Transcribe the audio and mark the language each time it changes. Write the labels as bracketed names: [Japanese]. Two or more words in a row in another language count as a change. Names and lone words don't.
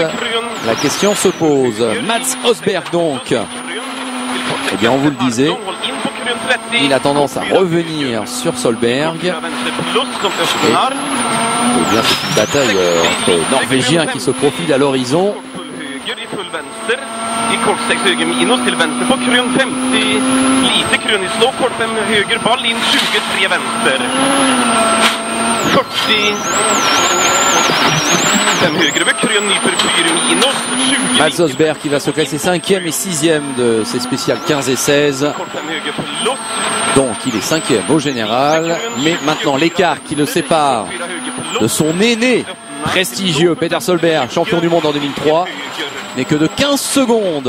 [French] La question se pose. Mats Østberg, donc. Eh bien, on vous le disait, il a tendance à revenir sur Solberg. Et, eh bien, c'est une bataille entre Norvégiens qui se profile à l'horizon. [Swedish] I korsvägshöger minus till vänster på krön 50, lite krön i slowport 5 höger, ball in 23 vänster, 40, 5 höger över krön, ny för 4 minus, 20. [French] Mats Østberg qui va se classer 5e et 6e de ses spéciales 15 et 16. Donc il est 5e au général, mais maintenant l'écart qui le sépare de son aîné prestigieux Peter Solberg, champion du monde en 2003, n'est que de 15 secondes.